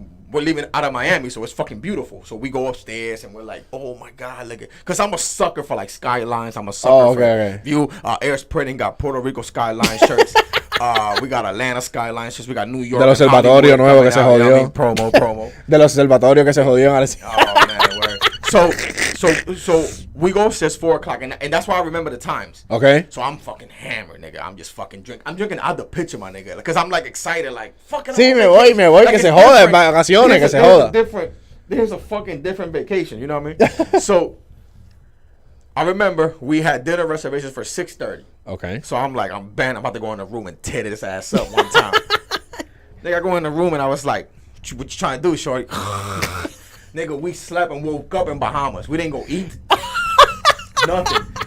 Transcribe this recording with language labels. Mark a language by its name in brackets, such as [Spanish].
[English] We're leaving out of Miami, so it's fucking beautiful. So we go upstairs and we're like, oh my god, look at, because I'm a sucker for like skylines. I'm a sucker for view. Air's Printing got Puerto Rico skyline shirts. We got Atlanta skyline shirts. We got New York. [Spanish] De los observatorios nuevos que se jodió. [English] Promo. [Spanish] De los observatorios que se jodió. [English] Oh man, word. So we go upstairs 4 o'clock, and that's why I remember the times. Okay. So I'm fucking hammered, nigga. I'm just fucking drinking. I'm drinking out the picture, my nigga, because I'm like excited, like fucking. [Spanish] Sí, me voy, like, que se joda, en vacaciones, que se joda. [English] There's a fucking different vacation, you know what I mean? So I remember we had dinner reservations for 6:30. Okay. So I'm like, I'm about to go in the room and tear this ass up one time. Nigga, I go in the room and I was like, what you trying to do, shorty? Nigga, we slept and woke up in Bahamas. We didn't go eat. Nothing.